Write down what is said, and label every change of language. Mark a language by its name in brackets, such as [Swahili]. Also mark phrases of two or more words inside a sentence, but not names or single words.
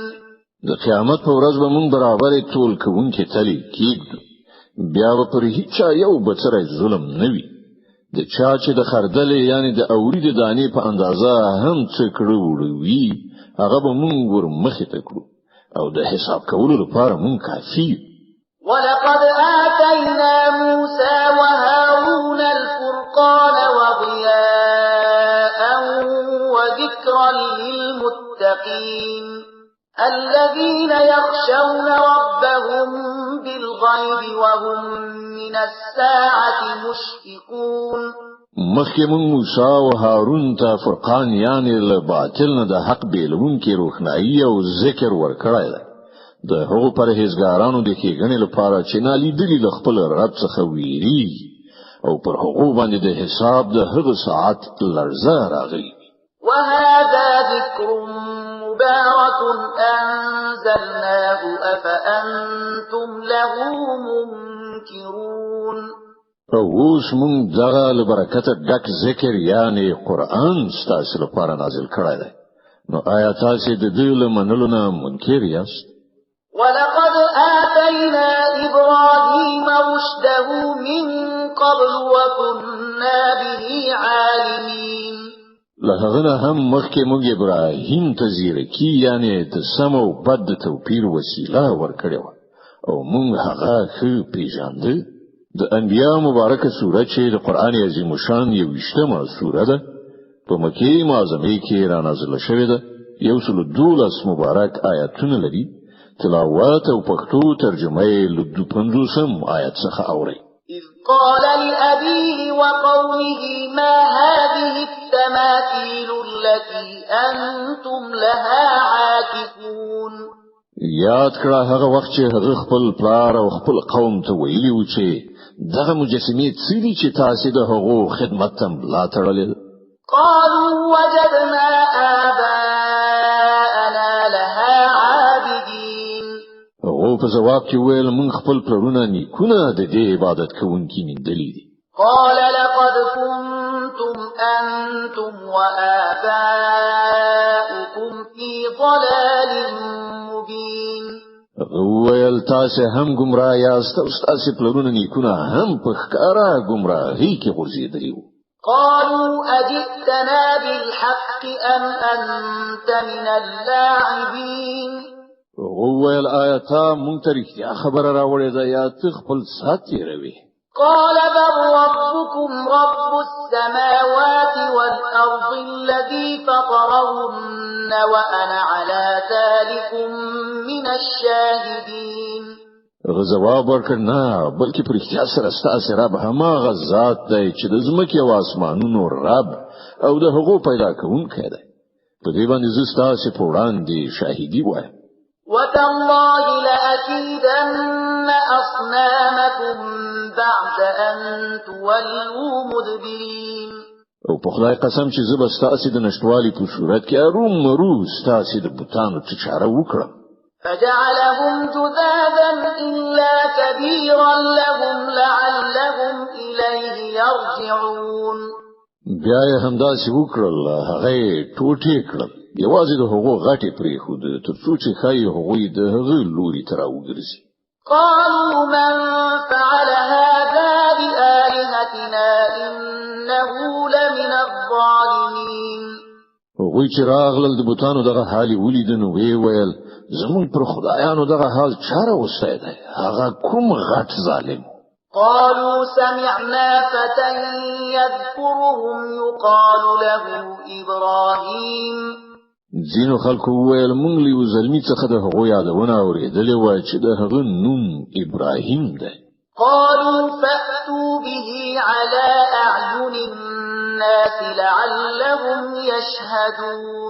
[Pashto] د قیامت په ورځ به مونږ برابرې ټول کوونکې تلې کېږدو بیا به پر هیڅ یو بڅری ظلم نه وي د چا چې د خردلې یعنی د اوري د دانې په اندازه هم څه کړو وړوي هغه به مونږ ور مخې ته کړو او د حساب کولو لپاره مونږ کافي. [Arabic] ولقد آتينا موسى وهارون الفرقان وضياء وذكرا للمتقين الذين يخشون ربهم بالغيب وهم من الساعة مشفقون. [Pashto] مخکې مونږ موسی او هارون ته فرقان یعنی له باطل نه د حق بیلونکي روښنايي او ذکر ورکړی دی د هغو پرهیزګارانو د ښېګڼې لپاره چې نالیدلي له خپل رب څخه ویریږي او پر هغو باندې د حساب د هغه ساعت لړزه راغلي. [Arabic] وهذا ذكر مبارك أنزلناه أفأنتم له منكرون. [Pashto] اوس مونږ دغه له برکته ډک ذکر یعنی قرآن ستاسو لپاره نازل کړی دی نو آیا تاسو د دې له منلو نه منکر یاست؟ [Arabic] ولقد آتينا إبراهيم رشده من قبل وكنا به عالمين. [Pashto] لهغه هم مخکې موږ ابراهیم ته زیرکی یعنی د سم او بد توپیر وسیله ورکړو او موږ هغه ښه پیژاندو. د انبیاء مبارکه سوره چې د قران عظیم شان یو وشتمه سوره ده په مکه معظمه کې را نازله شوې ده 112 مبارک آیاتونه لري تلاوت او پښتو ترجمه یې له 50 آیت څخه اوري. [Arabic] إذ قال لأبيه وقومه ما هذه التماثيل التي أنتم لها عاكفون. [Pashto] یاد کړه هغه وخت چې هغه خپل پلار او خپل قوم ته ویلي و چې دغه مجسمې څه دي چې تاسو د هغو خدمت ته ملا تړلې. [Arabic] قالوا وجدنا آباءنا لها عابدين. [Pashto] هغه په جواب کې ویل موږ خپل پلرونه نیکونه د دې عبادت کوونکي نیندلې دي. [Arabic] قال لقد كنتم أنتم وآباؤكم في ضلال [Pashto] ویل تاسو هم گمراه یاست او تاسو پلرونه نیکونه هم په ښکارا گمراهی کې غورځېدلي وو. [Arabic] قالوا أجئتنا بالحق أم أنت من اللاعبين [Pashto] ویل آیا تا مونږ ته رښتیا خبره راوړې ده یا ته خپل سات تېروې؟ [Arabic] قال بل ربكم رب السماوات والأرض الذي فطرهن وأنا على ذلك من الشاهدين. [Pashto] جواب ورکړ نه بلکې پر اختیار سره ستاسو رب هماغه ذات دی چې د ځمکې او اسمانونو رب او د هغو پیدا کوونکی دی. په دې باندې زه ستاسو په وړاندې شاهدي وایم. [Arabic] وتالله لأكيدن أصنامكم بعد أن تولوا مدبرين. [Pashto] او په خدای قسم چې زه به ستاسو د نشټوالي په صورت کې ارومرو ستاسو د بوتانو څخه چاره وکړم. [Arabic] فجعلهم جذاذا إلا كبيرا لهم لعلهم إليه يرجعون. [Pashto] بیا یې همداسې وکړل هغه ټوټې کړل یوازې د هغو غټې پرېښود تر څو چې ښایي هغوی د هغه لوري ته راوګرځي. [Arabic] قالوا من فعل هذا بآلهتنا إنه لمن الظالمين. [Pashto] هغوی چې راغلل د بوتانو دغه حالي ولیدل نو ویې ویل زموږ پر خدایانو دغه حال چا راوستی دی هغه کوم غټ ظالم. [Arabic] قالوا سمعنا فتى يذكرهم يقال له إبراهيم. [Pashto] ځینو خلکو وویل مونږ له یو زلمي څخه د هغو یادونه اورېدلې وای چې د هغه نوم ابراهیم دی. [Arabic] قالوا فأتوا به على أعين الناس لعلهم يشهدون.